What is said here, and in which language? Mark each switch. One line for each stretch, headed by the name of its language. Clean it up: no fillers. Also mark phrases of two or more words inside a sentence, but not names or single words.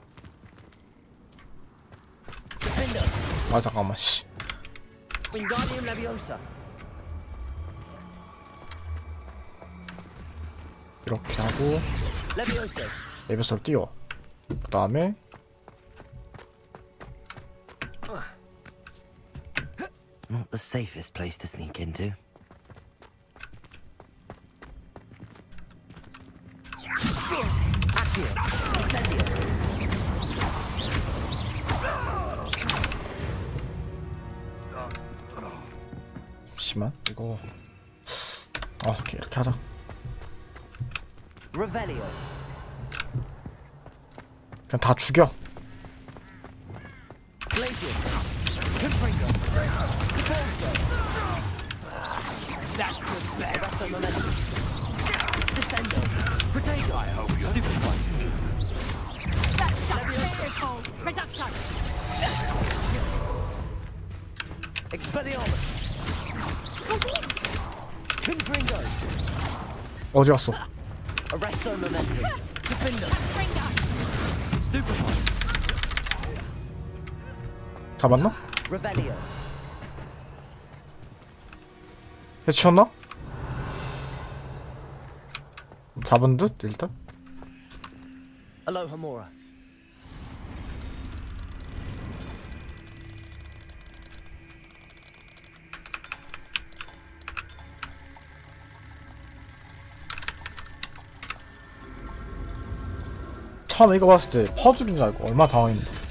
Korean: 아 잠깐만 씨.
Latin: Wingardium Leviosa.
Korean: 이렇게 하고
Latin: Leviosa.
Korean: 레벨스로 띄워. 그 다음에
English: Not the safest place to sneak into.
Latin: Accio. Incendio.
Korean: 잠시만 이거 오케이 이렇게 하자.
Latin: Revelio.
Korean: 그냥 다 죽여.
Latin: Glacius. Confringo. Defonso.
English: That's the best.
Latin: Arresto momentum. Descendo. Protego.
English: I hope you stupid one. That's just Reductor.
Latin: Expelliarmus. Confringo.
Korean: 어디 갔어?
Latin: Arresto momentum. Defender. Stupefy.
Korean: 잡았나?
Latin: Revelio.
Korean: 해치웠나? 잡은 듯 일단.
Latin: Alohomora.
Korean: 처음에 이거 봤을 때 퍼즐인 줄 알고 얼마나 당황했는데.